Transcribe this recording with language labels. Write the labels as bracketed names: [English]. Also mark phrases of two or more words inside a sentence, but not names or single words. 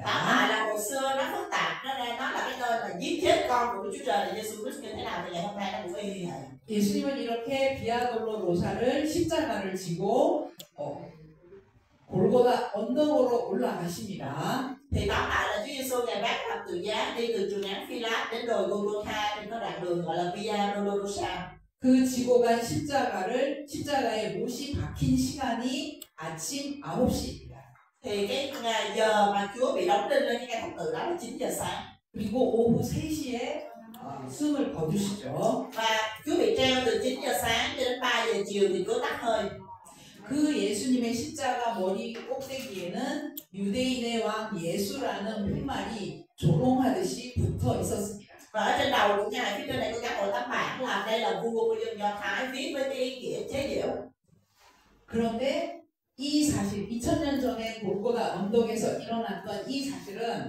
[Vietnamese] Tóm lại là hồi xưa nó phức tạp, nó là cái nơi mà giết chết con của Chúa Trời là Giêsu Christ như thế nào thì ngày hôm nay nó cũng y như vậy. [Korean] 예수님은 이렇게 비아돌로로사를 십자가를 지고 골고다 언덕으로 올라가십니다. [Vietnamese] Thì tóm lại là Chúa Giêsu ngày vác thập tự giá đi từ trường án Phi-lát đến đồi Golgotha trên cái đoạn đường gọi là Via Dolorosa. [Korean] 그 지고 간 십자가에 못이 박힌 시간이 아침 9시입니다. [Vietnamese] Thì cái giờ mà Chúa bị đóng đinh lên cái cây thập tự đó là 9 giờ sáng. [Korean] 그리고 오후 3시에 숨을 거두시죠. [Vietnamese] Và Chúa bị treo từ 9 giờ sáng cho đến 3 giờ chiều thì Chúa tắt hơi. [Korean] 그 예수님의 십자가 머리 꼭대기에는 유대인의 왕 예수라는 푯말이 조롱하듯이 붙어 있었습니다. [Vietnamese] Và ở trên đầu của Ngài phía trên này có các hội tấm bảng là đây là vua của dân Do Thái viết với cái ý nghĩa chế giễu. [Korean] 그런데 이 사실 2000년 전에 골고다 언덕에서 일어났던 이 사실은